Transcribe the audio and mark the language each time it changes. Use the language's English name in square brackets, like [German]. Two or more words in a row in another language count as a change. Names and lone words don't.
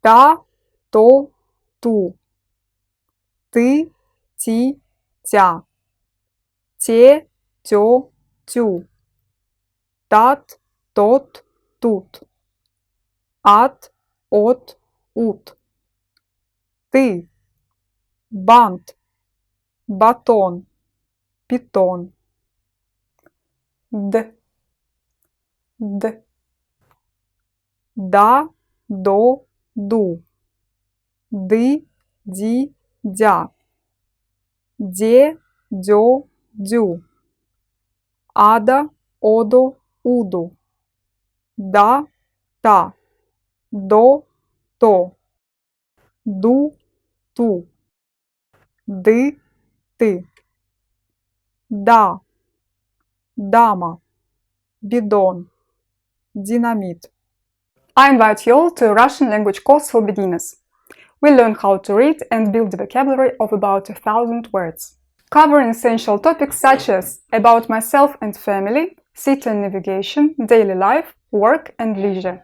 [Russian] та, то, ту, ты, ти, тя, те, тё, тю, тат, тот, тут, от, ут, ты, бант, батон, питон, д, да, до, ду, ды, ди, дя, де, дё, дю, ада, одо, уду, да, та, до, то, ду, ту, ды, ты, да, дама, бидон, динамит. [English] I invite you all to a Russian language course for beginners. We'll learn how to read and build a vocabulary of about 1,000 words, covering essential topics such as about myself and family, city and navigation, daily life, work and leisure.